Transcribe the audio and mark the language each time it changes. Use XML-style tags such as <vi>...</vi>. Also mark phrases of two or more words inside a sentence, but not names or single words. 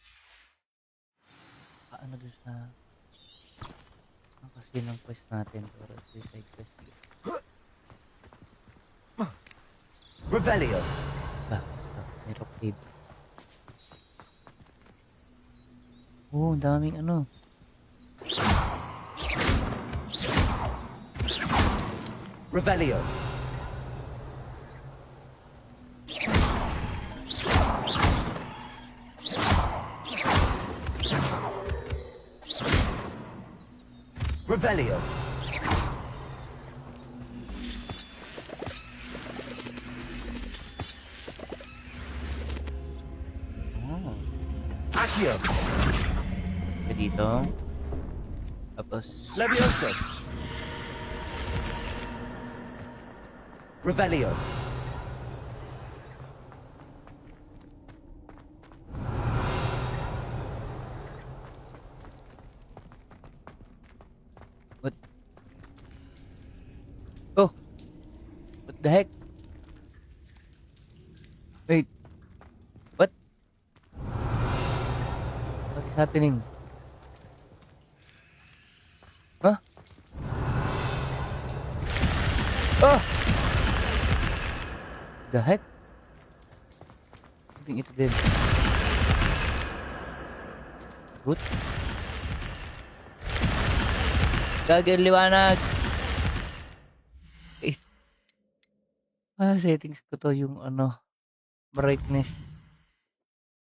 <tl>Paano doon sa... Ang kasi ng quest natin. Pero</tl> <en>suicide quest.</en> <tl>Revelio! May</tl> <en>rock cave.</en> <tl>Oo, daming ano. Revelio! Revelio! Oh. Accio! Dito. Tapos... Levioso! Revelio!</tl> <en>What? Oh! What the heck? Wait. What? What is happening? Huh? Oh! The heck?</en> <tl>Something ito din. Good? Gagawin liwanag! Eh, settings ko to yung ano, brightness.</tl>